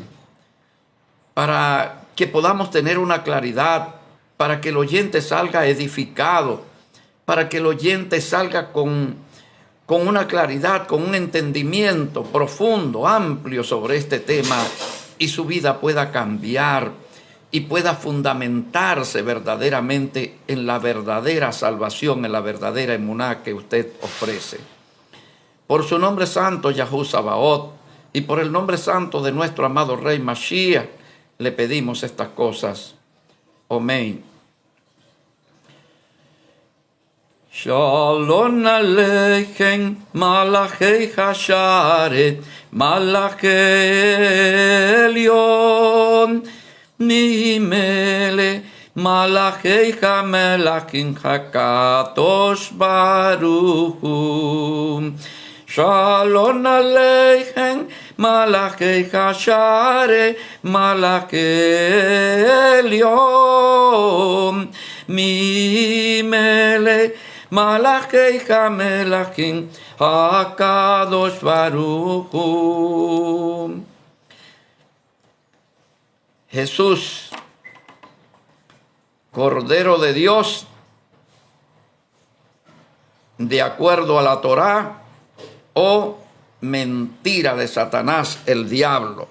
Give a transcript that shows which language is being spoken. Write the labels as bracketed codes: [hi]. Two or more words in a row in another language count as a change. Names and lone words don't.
[es] para que podamos tener una claridad, para que el oyente salga edificado, para que el oyente salga con una claridad, con un entendimiento profundo, amplio sobre este tema, y su vida pueda cambiar y pueda fundamentarse verdaderamente en la verdadera salvación, en la verdadera emuná que usted ofrece. Por su nombre santo, Yahu Sabaoth, y por el nombre santo de nuestro amado Rey Mashiach, le pedimos estas cosas. Amén. [he] שלום עליכם, מלאכי השרת, מלאכי עליון, ממלך, מלכי המלכים הקדוש ברוך הוא. שלום עליכם, מלאכי השרת, מלאכי עליון, ממלך, מלכי המלכים הקדוש ברוך הוא. [es] Jesús, Cordero de Dios, de acuerdo a la Torá, o mentira de Satanás, el diablo.